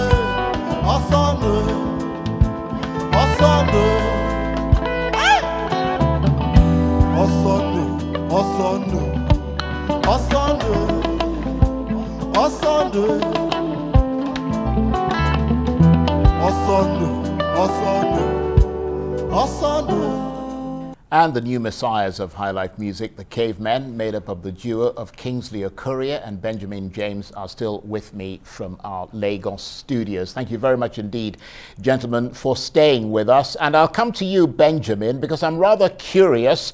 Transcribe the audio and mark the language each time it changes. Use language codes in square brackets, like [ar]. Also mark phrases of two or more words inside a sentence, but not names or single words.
[en] Osondo, Osondo, Osondo, Osondo, Osondo, Osondo, Osondo, Osondo, Osondo. And the new messiahs of highlife music, the Cavemen, made up of the duo of Kingsley Okorie and Benjamin James, are still with me from our Lagos studios. Thank you very much indeed, gentlemen, for staying with us. And I'll come to you, Benjamin, because I'm rather curious.